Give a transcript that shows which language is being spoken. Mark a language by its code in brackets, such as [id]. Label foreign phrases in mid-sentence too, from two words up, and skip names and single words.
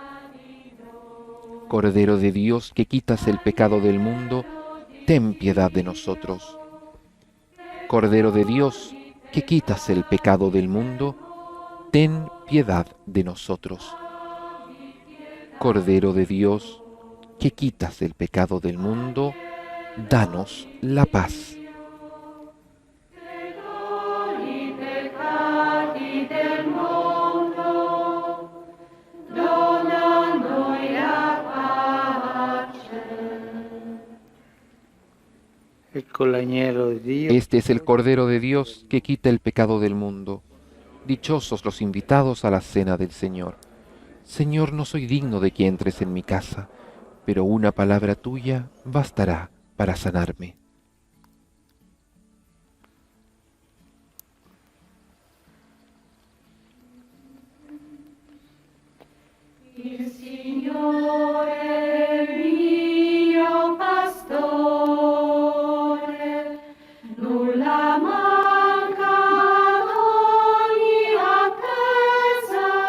[es] Cordero de Dios, que quitas el pecado del mundo, ten piedad de nosotros. Cordero de Dios, que quitas el pecado del mundo, ten piedad de nosotros. Cordero de Dios, que quitas el pecado del mundo, danos la paz. [it] I peccati del mondo, dona a noi la pace. Ecco l'agnello di Dio. [es] Este es el Cordero de Dios que quita el pecado del mundo. Dichosos los invitados a la cena del Señor. Señor, no soy digno de que entres en mi casa, pero una palabra tuya bastará para sanarme. [it] Il Signore è mio pastore, nulla manca ad ogni attesa.